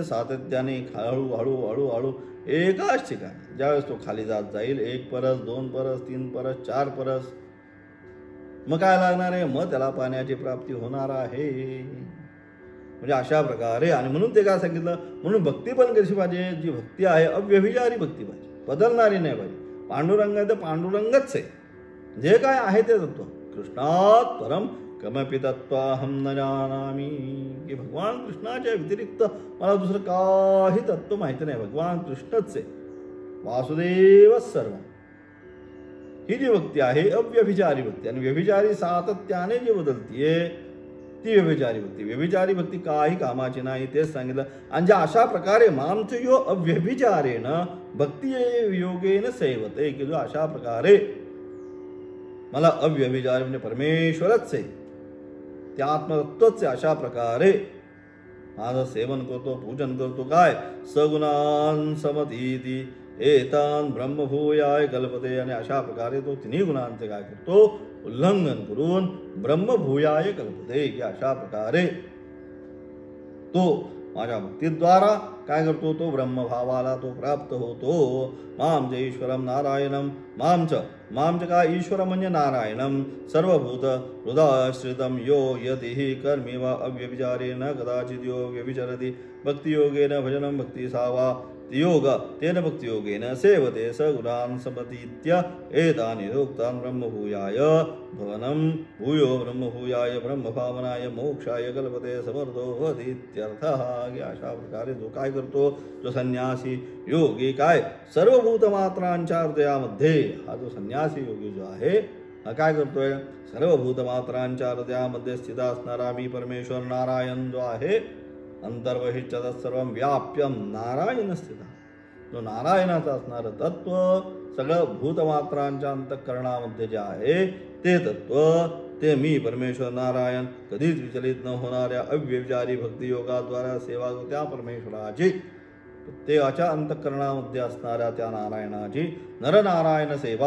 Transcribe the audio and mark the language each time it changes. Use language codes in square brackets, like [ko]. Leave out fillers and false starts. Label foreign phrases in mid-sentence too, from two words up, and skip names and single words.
[mr] सातत्याने हळूहळू हळूहळू एकाच ठिकाणी ज्यावेळेस तो खाली जात जाईल, 1 परस, 2 परस, 3 परस, 4 परस, मग काय लागणार आहे? मग त्याला पाण्याची प्राप्ती होणार आहे. म्हणजे अशा प्रकारे. आणि म्हणून ते काय सांगितलं? म्हणून भक्ती पण कशी पाहिजे? जी भक्ती आहे अव्यभिचारी भक्ती पाहिजे, बदलणारी नाही पाहिजे. पांडुरंग आहे तर पांडुरंगच आहे, जे काय आहे ते तत्व. [sa] कृष्णात परम कमपि तत्त्वाहं न जानामि, [mr] की भगवान कृष्णाच्या व्यतिरिक्त मला दुसरं काही तत्व माहिती नाही. भगवान कृष्णच आहे, वासुदेव सर्व. ही जी भक्ती आहे अव्यभिचारी भक्ती. आणि व्यभिचारी सातत्याने जी बदलतीये ती व्यभिचारी भक्ती. व्यभिचारी भक्ती काही कामाची नाही, तेच सांगितलं. आणि ज्या अशा प्रकारे [sa] मामचयो अव्यभिचारेण भक्ती योगेन सेवते, [mr] की जो अशा प्रकारे मला अव्यभिचारी म्हणजे परमेश्वरच आहे, त्या आत्मतत्वच आहे, अशा प्रकारे माझं सेवन करतो, पूजन करतो. काय? [sa] सगुणान समतीति एतान ब्रह्मभूयाय कल्पते. [mr] आणि अशा प्रकारे तो 3 गुणांचे काय करतो? उल्लंघन करून [sa] ब्रह्मभूयाय कल्पते, [mr] की अशा प्रकारे तो माझ्या भक्तीद्वारा काय करतो? तो ब्रह्मभावाला तो प्राप्त होतो. [sa] माम च ईश्वरम नारायणम. मामच काय? [mr] ईश्वर म्हणजे नारायणम. [sa] सर्वभूत हृदयाश्रितम यो यतिः कर्मी वा अव्यभिचारेण कदाचित् यो व्यभिचरति भक्तियोगेन भजनं भक्ति सावा योग तेन भक्तियोगेन सेवते सगुणान् समतीत्य एतानि योक्तान् ब्रह्मभूयाय भवनं भूयो ब्रह्मभूयाय ब्रह्मभावनाय मोक्षाय कल्पते समर्थो भवति इत्यर्थः. [mr] अशा प्रकारे जो काय करतो? जो संन्यासी योगी काय? सर्वभूत मात्रांच्या हृदयामध्ये हा जो संन्यासी योगी जो आहे हा काय करतोय? सर्वभूत मात्रांच्या हृदयामध्ये स्थित असणारा मी परमेश्वर नारायण जो आहे, [sa] अंतर्बहिश्च सर्व व्याप्यम नारायण स्थित, [mr] जो नारायणाचं असणारं तत्व सगळं भूतमात्रांच्या अंतःकरणामध्ये जे आहे ते तत्व, ते मी परमेश्वर नारायण कधीच विचलित न होणाऱ्या अव्यभिचारी भक्तियोगाद्वारा सेवा त्या परमेश्वराची, प्रत्येकाच्या अंतःकरणामध्ये असणाऱ्या त्या नारायणाची नरनारायण सेवा.